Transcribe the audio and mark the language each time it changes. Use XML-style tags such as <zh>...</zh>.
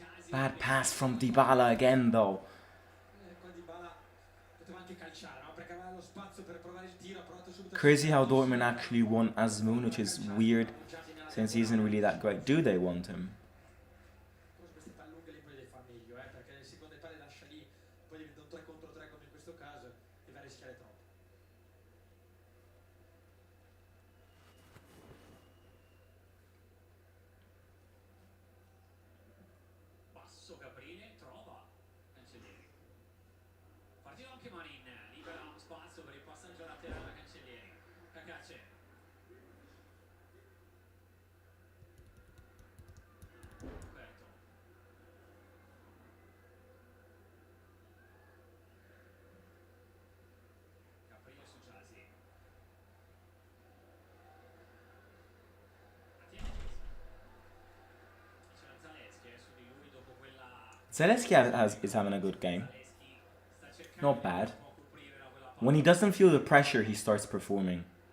<en>Bad pass from Dybala again, though.</en> <it>Qua Dybala poteva anche calciare, no? Perché aveva lo spazio per provare il tiro, ha provato subito.</it> <en>Crazy how Dortmund actually want Azmoun, which is weird since he isn't really that great. Do they want him?</en> <it>Queste palle lunghe le devi fare meglio, perché le seconde palle lascia lì, poi diventa un 3 contro 3 come in questo caso e va a rischiare troppo. Basso Caprile, trova Cancellieri. Partito anche Marin, libera spazio per il passaggio laterale a Cancellieri. Cacace. Roberto. Caprile su Giasi. Attiene c'era Zaleschi su di lui dopo quella.</it> <en>Zelensky is having a good game. Not bad. When he doesn't feel the pressure, he starts performing.</en>